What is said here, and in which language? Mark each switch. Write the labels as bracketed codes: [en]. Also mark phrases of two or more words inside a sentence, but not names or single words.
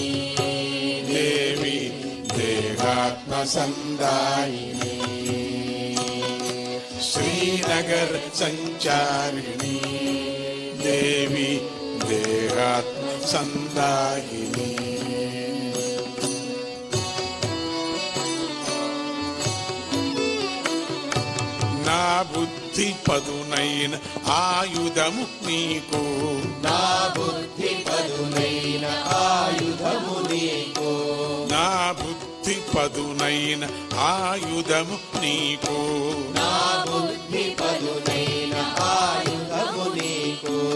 [sa] देवी देहात्म संदायिनी श्रीनगर संचारिणी देवी देहात्म संदायिनी [te] నా బుద్ధి బుద్ధి పదునైన ఆయుధము నీకు, నా బుద్ధి పదునైన ఆయుధము నీకు, నా బుద్ధి పదునైన ఆయుధము నీకు, నా బుద్ధి పదునైన ఆయుధము నీకు.